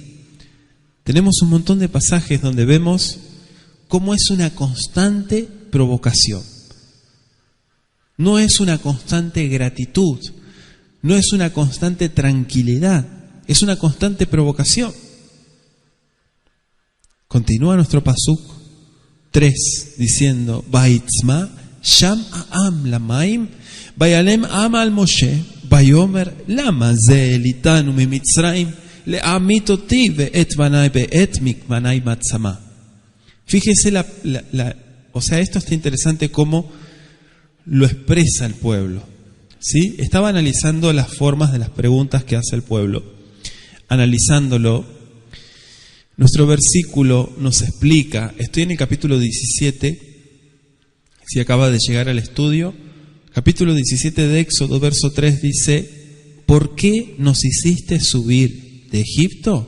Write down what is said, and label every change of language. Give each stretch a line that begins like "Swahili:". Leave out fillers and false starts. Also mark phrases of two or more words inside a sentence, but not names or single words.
Spanish: Tenemos un montón de pasajes donde vemos cómo es una constante provocación. No es una constante gratitud, no es una constante tranquilidad, es una constante provocación. Continúa nuestro pasuk 3 diciendo:
Hebrew: ויצמא שם העם למים וילן העם על משה ויאמר למה זה העליתנו ממצרים להמית אתי ואת בני ואת מקני בצמא.
Spanish: Fíjese o sea, esto está interesante cómo lo expresa el pueblo. ¿Sí? Estaba analizando las formas de las preguntas que hace el pueblo. Analizándolo, nuestro versículo nos explica, estoy en el capítulo 17, si acaba de llegar al estudio, capítulo 17 de Éxodo, verso 3 dice: ¿por qué nos hiciste subir de Egipto?